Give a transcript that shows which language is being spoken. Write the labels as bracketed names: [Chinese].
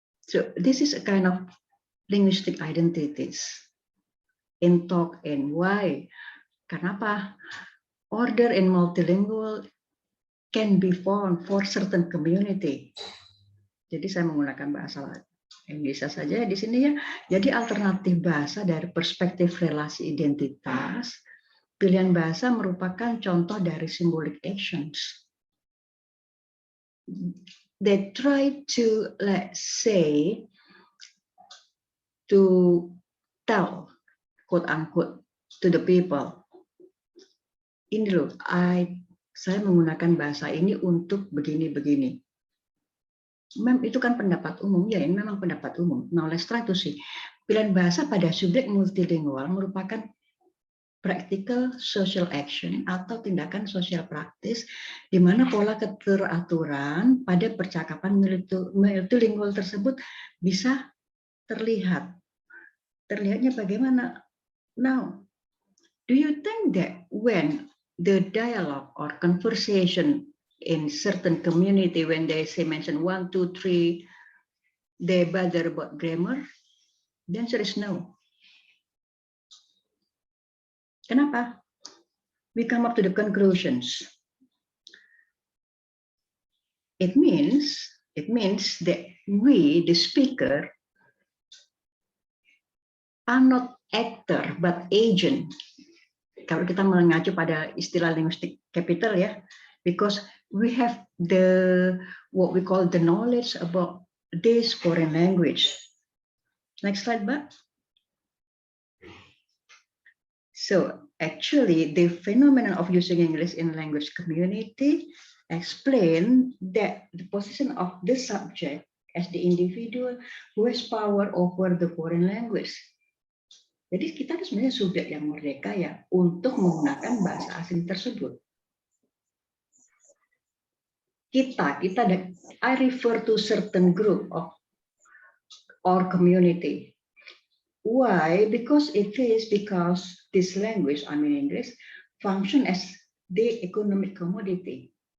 [English] So this is a kind of linguistic identities in talk and why. Kenapa? Order in multilingual can be found for certain community. [Indonesian] Jadi saya menggunakan bahasa Indonesia saja di sini ya. Jadi alternatif bahasa dari perspektif relasi identitas, pilihan bahasa merupakan contoh dari symbolic actions. [English] They try to, let's say, to tell, quote unquote, to the people. [Indonesian] Ini loh, saya menggunakan bahasa ini untuk begini-begini. Itu kan pendapat umum, ya ini memang pendapat umum. [English] Now let's try to see. [Indonesian] Pilihan bahasa pada subjek multilingual merupakan practical social action atau tindakan sosial praktis di mana pola keteraturan pada percakapan multilingual tersebut bisa terlihat. Terlihatnya bagaimana? [English] Now, do you think that when the dialogue or conversation in certain community, when they say mention 1, 2, 3, they bother about grammar? The answer is no. Kenapa? We come up to the conclusions. It means that we, the speaker, are not actor but agent. [Indonesian] Kalau kita mengacu pada istilah linguistic capital ya, [English] because we have what we call the knowledge about this foreign language. Next slide, Mbak. So actually the phenomenon of using English in language community explain that the position of the subject as the individual who has power over the foreign language. [Indonesian] Jadi kita itu sebenarnya subjek yang merdeka ya untuk menggunakan bahasa asing tersebut. [English] Kita, I refer to certain group of or community. Why? Because this language, I mean English, function as the economic commodity.